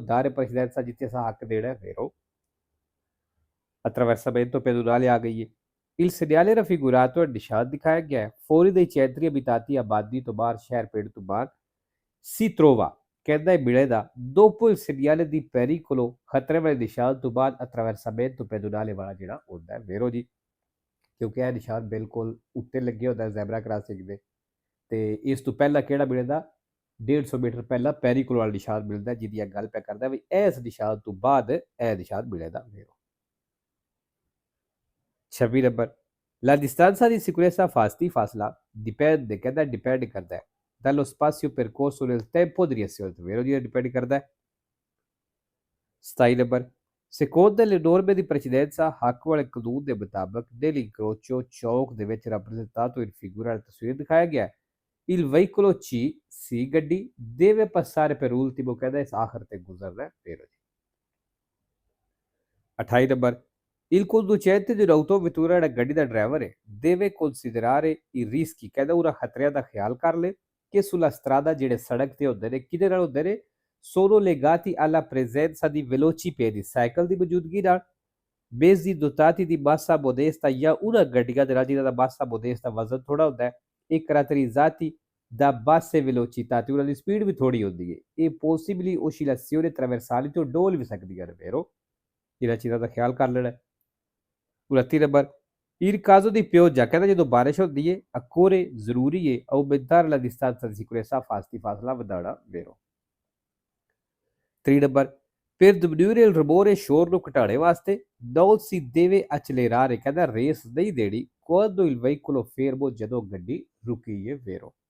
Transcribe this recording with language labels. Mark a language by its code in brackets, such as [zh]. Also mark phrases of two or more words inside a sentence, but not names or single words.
[it] dare precedenza [pa] ਜਿੱਥੇ ਅਸਾਂ ਹੱਕ ਦੇਣਾ ਹੈ ਵੇਰੋ [it] attraversamento pedonale [pa] ਆ ਗਈ ਹੈ [it] il segnale raffigurato [pa] ਨਿਸ਼ਾਨ ਦਿਖਾਇਆ ਗਿਆ ਹੈ [it] fuori dei centri abitati [pa] ਆਬਾਦੀ ਤੋਂ ਬਾਹਰ ਸ਼ਹਿਰ ਪਿੰਡ ਤੋਂ ਬਾਹਰ [it] si trova [pa] ਕਹਿੰਦਾ ਇਹ ਮਿਲੇਗਾ [it] dopo il segnale di pericolo [pa] ਖਤਰੇ ਵਾਲੇ ਨਿਸ਼ਾਨ ਤੋਂ ਬਾਅਦ [it] attraversamento pedonale [pa] ਵਾਲਾ ਜਿਹੜਾ ਹੁੰਦਾ ਹੈ ਵੇਰੋ ਜੀ ਕਿਉਂਕਿ ਇਹ ਨਿਸ਼ਾਨ ਬਿਲਕੁਲ ਉੱਤੇ ਲੱਗੇ ਹੁੰਦਾ [en] zebra crossing [pa] ਦੇ ਤੇ ਇਸ ਤੋਂ ਪਹਿਲਾਂ ਕਿਹੜਾ ਮਿਲੇਗਾ 150 ਮੀਟਰ ਪਹਿਲਾਂ ਪੈਰੀਕੋਲ ਵਾਲਾ ਨਿਸ਼ਾਨ ਮਿਲਦਾ ਜਿਹਦੀ ਗੱਲ ਪੈ ਕਰਦਾ ਵੀ ਇਸ ਨਿਸ਼ਾਨ ਤੋਂ ਬਾਅਦ ਇਹ ਨਿਸ਼ਾਨ ਮਿਲੇਗਾ ਵੇਰੋ [it] 26 ਨੰਬਰ la distanza di sicurezza fasti ਫਾਸਲਾ dipende [pa] ਕਹਿੰਦਾ ਡਿਪੈਂਡ ਕਰਦਾ ਹੈ [it] dallo spazio percorso nel tempo di reazione vero dire dipende [pa] ਕਰਦਾ ਹੈ [it] 27 ਨੰਬਰ secondo le norme di precedenza [pa] ਹੱਕ ਵਾਲੇ ਕਾਨੂੰਨ ਦੇ ਮੁਤਾਬਕ [it] dell'incrocio [pa] ਚੌਕ ਦੇ ਵਿੱਚ [it] rappresentato in figura [pa] ਤਸਵੀਰ ਦਿਖਾਇਆ ਗਿਆ [it] il veicolo C [pa] ਸੀ ਗੱਡੀ [it] deve passare per ultimo [pa] ਕਹਿੰਦਾ ਇਸ ਆਖਰ ਤੇ ਗੁਜ਼ਰਨਾ ਹੈ ਫਿਰ 28 ਨੰਬਰ [it] il conducente di un'autovettura [pa] ਜਿਹੜਾ ਗੱਡੀ ਦਾ ਡਰਾਈਵਰ ਹੈ [it] deve considerare i rischi [pa] ਕਹਿੰਦਾ ਉਹਦਾ ਖਤਰਿਆਂ ਦਾ ਖਿਆਲ ਕਰ ਲੈ [it] che sulla strada [pa] ਜਿਹੜੇ ਸੜਕ ਤੇ ਹੁੰਦੇ ਨੇ ਕਿਹਦੇ ਨਾਲ ਹੁੰਦੇ ਨੇ [it] sono legati alla presenza di velocipedi [pa] ਸਾਈਕਲ ਦੀ ਮੌਜੂਦਗੀ ਨਾਲ [it] mezzi dotati di massa modesta [pa] ਜਾਂ ਉਹਨਾਂ ਗੱਡੀਆਂ ਦੇ ਨਾਲ ਜਿਹਨਾਂ ਦਾ [it] massa modesta [pa] ਵਜ਼ਨ ਥੋੜਾ ਹੁੰਦਾ ਹੈ [it] e caratterizzati da basse velocità [pa] ਤੇ ਉਹਨਾਂ ਦੀ ਸਪੀਡ ਵੀ ਥੋੜੀ ਹੁੰਦੀ ਹੈ ਇਹ [it] possibili oscillazioni traversali [pa] ਤੋਂ ਡੋਲ ਵੀ ਸਕਦੀਆਂ ਨੇ ਵੇਰੋ ਇਹਨਾਂ ਚੀਜ਼ਾਂ ਦਾ ਖਿਆਲ ਕਰ ਲੈਣਾ 29 ਨੰਬਰ [it] Il caso di pioggia, [pa] ਕਹਿੰਦਾ ਜਦੋਂ ਬਾਰਿਸ਼ ਹੁੰਦੀ ਏ, occorre ਜ਼ਰੂਰੀ ਏ [it] aumentare la distanza di sicurezza, [pa] ਫਾਸਲਾ ਵਧਾਉਣਾ ਵੇਰੋ। 3 ਨੰਬਰ, [it] per diminuire il rumore [pa] ਸ਼ੋਰ ਨੂੰ ਘਟਾਉਣੇ ਵਾਸਤੇ [it] non si deve accelerare, [pa] ਕਹਿੰਦਾ ਰੇਸ ਨਹੀਂ ਦੇਣੀ [it] quando il veicolo fermo, [pa] ਜਦੋਂ ਗੱਡੀ ਰੁਕੀ ਏ ਵੇਰੋ।